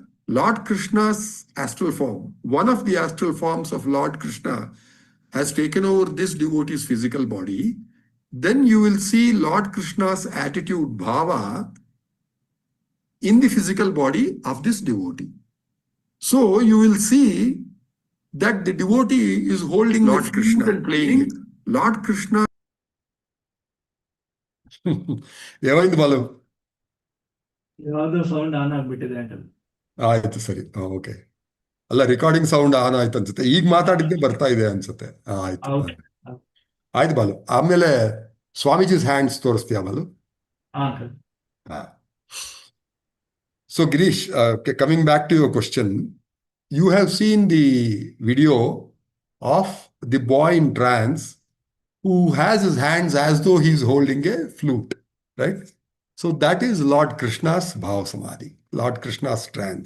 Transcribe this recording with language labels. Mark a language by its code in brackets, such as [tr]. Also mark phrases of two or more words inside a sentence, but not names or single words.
[en] Lord Krishna's astral form, one of the astral forms of Lord Krishna, has taken over this devotee's physical body. Then you will see Lord Krishna's attitude, bhava, in the physical body of this devotee. So you will see that the devotee is holding Lord Krishna and playing it. Lord Krishna. [te] ఏమైంది బాలు? [kn] ಯಾವುದೋ [en] sound on [kn] ಆಗ್ಬಿಟ್ಟಿದೆ ಅಂಕಲ್. ಆಯ್ತು ಸರಿ, ಓಕೆ. ಅಲ್ಲ, [en] recording sound on [kn] ಆಯ್ತು ಅನ್ಸುತ್ತೆ. ಈಗ ಮಾತಾಡಿದ್ದೆ ಬರ್ತಾ ಇದೆ ಅನ್ಸುತ್ತೆ. ಆಯ್ತು ಆಯ್ತು ಬಾಲು. ಆಮೇಲೆ [en] Swamiji's hands [kn] ತೋರಿಸ್ತೀಯಾ ಬಾಲು? ಅಂಕಲ್. [en] So Girish, coming back to your question, you have seen the video of the boy in trance who has his hands as though he is holding a flute, right? So that is Lord Krishna's bhava samadhi, Lord Krishna's trance.